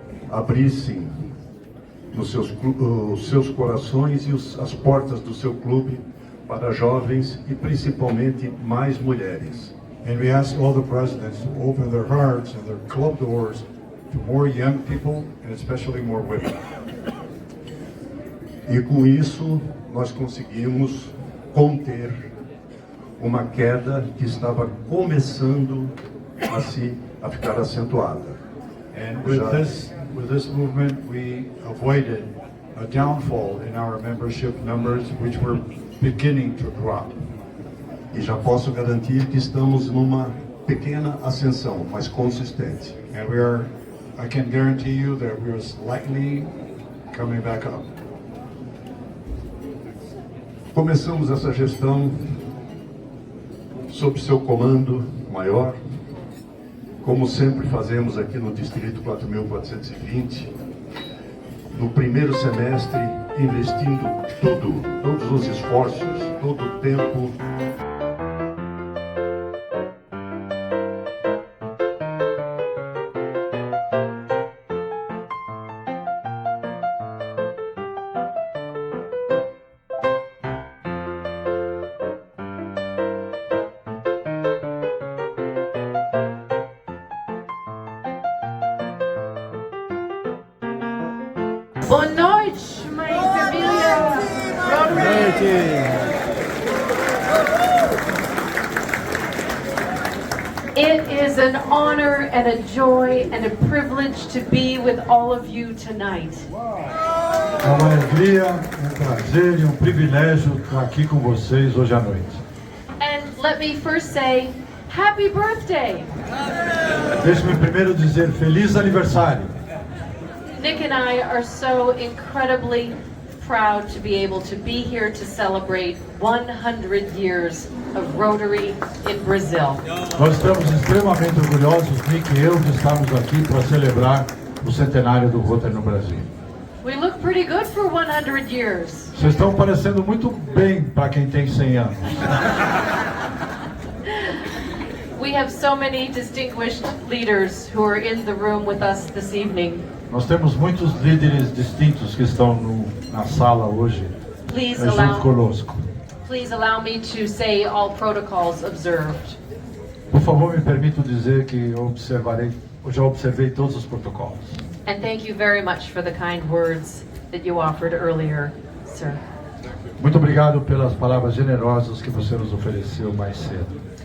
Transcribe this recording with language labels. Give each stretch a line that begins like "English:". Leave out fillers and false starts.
Portuguese: abrissem os seus corações e as portas do seu clube para jovens e principalmente mais mulheres.
English: And we ask all the presidents to open their hearts and their club doors to more young people and especially more women.
Portuguese: E com isso nós conseguimos conter uma queda que estava começando a ficar acentuada.
English: And with this movement, we avoided a downfall in our membership numbers, which were beginning to drop.
Portuguese: E já posso garantir que estamos numa pequena ascensão, mas consistente.
English: And I can guarantee you that we are slightly coming back up.
Portuguese: Começamos essa gestão sob seu comando maior, como sempre fazemos aqui no Distrito 4.420, no primeiro semestre, investindo todos os esforços, todo o tempo. Boa noite, minha família Rotary.
English: It is an honor and a joy and a privilege to be with all of you tonight.
Portuguese: É uma alegria, um prazer e um privilégio estar aqui com vocês hoje à noite.
English: And let me first say, happy birthday.
Portuguese: Deixe-me primeiro dizer feliz aniversário.
English: Nick and I are so incredibly proud to be able to be here to celebrate 100 years of Rotary in Brazil.
Portuguese: Nós estamos extremamente orgulhosos, Nick e eu, de estarmos aqui para celebrar o centenário do Rotary no Brasil.
English: We look pretty good for 100 years.
Portuguese: Vocês estão parecendo muito bem para quem tem 100 anos.
English: We have so many distinguished leaders who are in the room with us this evening.
Portuguese: Nós temos muitos líderes distintos que estão na sala hoje, junto conosco.
English: Please allow me to say all protocols observed.
Portuguese: Por favor, me permito dizer que eu já observei todos os protocolos.
English: And thank you very much for the kind words that you offered earlier, sir.
Portuguese: Muito obrigado pelas palavras generosas que você nos ofereceu mais cedo.